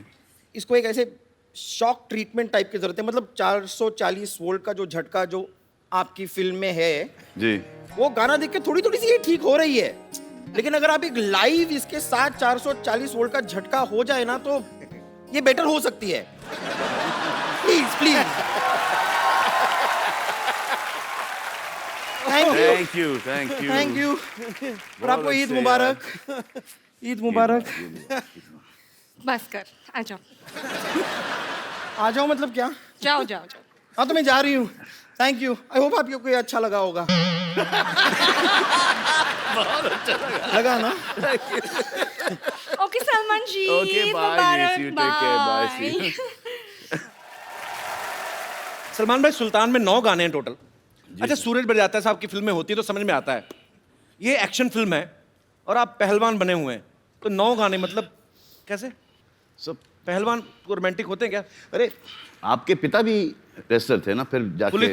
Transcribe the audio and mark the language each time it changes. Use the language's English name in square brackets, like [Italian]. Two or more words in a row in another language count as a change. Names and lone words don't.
[Hindi] इसको एक ऐसे [English] shock treatment type [Hindi] की जरूरत है। मतलब 440 वोल्ट का जो झटका जो आपकी फिल्म में है, जी, वो गाना देख के थोड़ी थोड़ी सी ये ठीक हो रही है। लेकिन अगर आप एक लाइव इसके साथ 440 वोल्ट का झटका हो जाए ना, तो ये बेटर हो सकती है। [English] please please. thank you, thank you, thank you. [Hindi] और आपको ईद मुबारक। ईद मुबारक। बस कर, आ जाओ। आ जाओ मतलब क्या? जाओ जाओ जाओ। हाँ तो मैं जा रही हूँ। थैंक यू। [English] I hope [Hindi] आपको ये अच्छा लगा होगा। लगा ना? ओके सलमान जी, [English] Okay, [Hindi] ईद [English] bye, [Hindi] मुबारक, [English] miss you, take care, bye, see you. [Hindi] सलमान भाई, सुल्तान में 9 गाने हैं टोटल। अच्छा, सूरज बरजात्या साहब की फिल्में होती है तो समझ में आता है, ये [English] action film [Hindi] है और आप पहलवान बने हुए हैं, तो 9 गाने मतलब कैसे? सब पहलवान को रोमांटिक होते हैं क्या? अरे आपके पिता भी रेसलर थे ना, फिर जाके